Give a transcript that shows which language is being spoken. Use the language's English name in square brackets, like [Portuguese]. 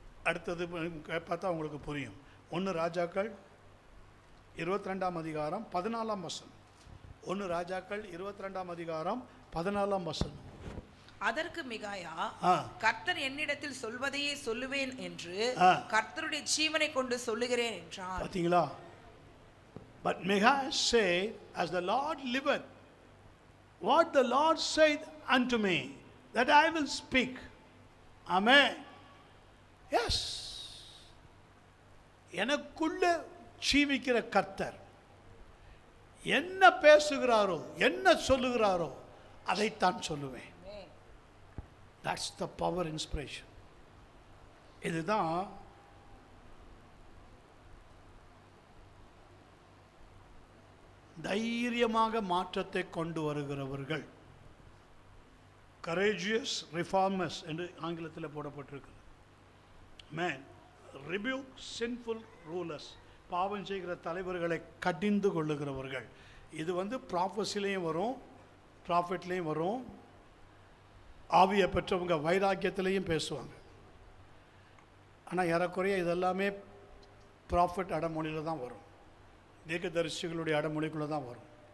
[Tamil] அடுத்தது பார்த்தா உங்களுக்கு புரியும். 1 ராஜாக்கள் 22ஆம் அதிகாரம் 14ஆம் வசனம். 1 ராஜாக்கள் 22ஆம் அதிகாரம் 14ஆம் வசனம். அதற்கு மிகாயா, கர்த்தர் என்னிடத்தில் சொல்வதையே சொல்லுவேன் என்று கர்த்தருடைய ஜீவனை கொண்டு சொல்லுகிறேன் என்றான். பாத்தீங்களா? [English] But Micaiah said, as the Lord liveth, what the Lord said unto me, that I will speak. Amen. Yes. [Tamil] எனக்குள்ள ஜீவிக்கிற கர்த்தர் என்ன பேசுகிறாரோ, என்ன சொல்லுகிறாரோ அதைத்தான் சொல்லுவேன். [English] That's the power inspiration. [Tamil] இதுதான் தைரியமாக மாற்றத்தை கொண்டு வருகிறவர்கள். [English] courageous reformers [Tamil] என்று ஆங்கிலத்தில் போடப்பட்டிருக்கு. [English] Man, rebuke sinful rulers. [Tamil] பாவம் செய்கிற தலைவர்களை கடிந்து கொள்ளுகிறவர்கள். இது ப்ராஃபஸிலையும் வரும், ப்ராஃபெட்லேயும் வரும். ஆவியை பெற்றவங்க வைராக்கியத்திலையும் பேசுவாங்க. ஆனால் ஏறக்குறைய இதெல்லாமே ப்ராஃபெட் அடமொழியில் தான் வரும், தீர்க்கதரிசிகளுடைய அடமொழிக்குள்ளே தான் வரும்.